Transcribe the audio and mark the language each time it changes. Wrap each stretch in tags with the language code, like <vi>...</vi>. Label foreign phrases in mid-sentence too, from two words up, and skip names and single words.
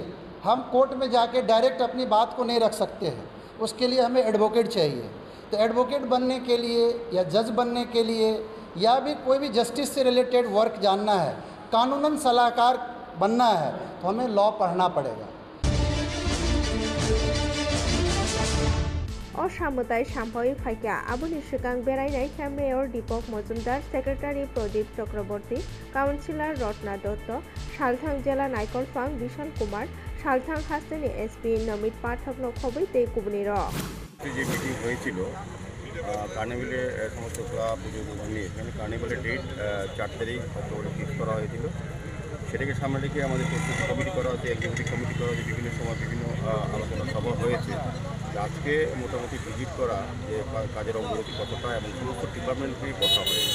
<hi>हम कोर्ट में जाके डायरेक्ट अपनी बात को नहीं रख सकते हैं, उसके लिए हमें एडवोकेट चाहिए। तो एडवोकेट बनने के लिए या जज बनने के लिए या भी कोई भी जस्टिस से</hi> <en>related work</en> <hi>जानना है, कानूनन सलाहकार बनना है तो हमें लॉ पढ़ना पड़ेगा।</hi> <trp>असामताय साम्फावि फाइका आबुनि सिगां बेरायनाय मेयर दीपक मजुमदार सेक्रेटारि प्रदीप चक्रवर्ती काउन्सिलर रत्ना दत्त सालथां जिला नायकलफां विशाल कुमार सालथां हास्टेनि SP नमित पाठक खबै ते कुबनिर</trp> <bn>যে মিটিং হয়েছিল কার্নিভালে সমস্ত ক্লাব পুজো নিয়ে এখানে কার্নিভালের ডেট 4 তারিখ অক্টোবরে ফিক্স করা হয়েছিল। সেটাকে সামনে রেখে আমাদের প্রস্তুতি কমিটি করা হয়েছে,</bn> <en>executive committee</en> <bn>করা হয়েছে, বিভিন্ন সময় বিভিন্ন আলোচনা সভা হয়েছে। আজকে মোটামুটি ভিজিট করা যে কাজের অগ্রগতি কতটা এবং সমস্ত ডিপার্টমেন্টকেই কথা হয়েছে।</bn>